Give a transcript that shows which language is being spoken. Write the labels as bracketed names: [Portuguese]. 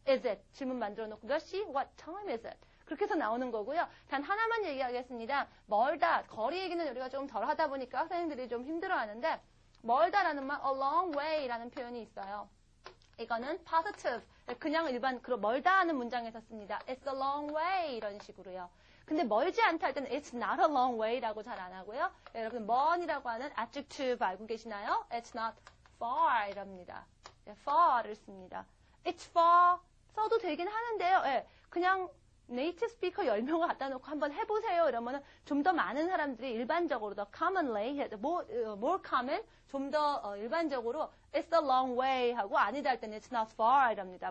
[English] Is it? [Korean] 질문 만들어 놓고 몇 시? [English] What time is it? [Korean] 그렇게 해서 나오는 거고요. 단 하나만 얘기하겠습니다. 멀다. 거리 얘기는 우리가 좀 덜 하다 보니까 학생들이 좀 힘들어하는데 멀다라는 말, a long way라는 표현이 있어요. 이거는 positive, 그냥 일반 멀다 하는 문장에서 씁니다. [English] It's a long way [Korean] 이런 식으로요. 근데 멀지 않다 할 때는 [English] it's not a long way [Korean] 라고 잘 안 하고요. 여러분 먼이라고 하는 adjective 알고 계시나요? [English] It's not far [Korean] 이랍니다. far를 씁니다. [English] It's far [Korean] 써도 되긴 하는데요. 예, 그냥 네이티브 스피커 10명을 갖다 놓고 한번 해보세요. 이러면은 좀 더 많은 사람들이 일반적으로 더 commonly, more common, 좀 더 일반적으로 [English] it's a long way [Korean] 하고 아니다 할 때는 [English] it's not far [Korean] 이랍니다.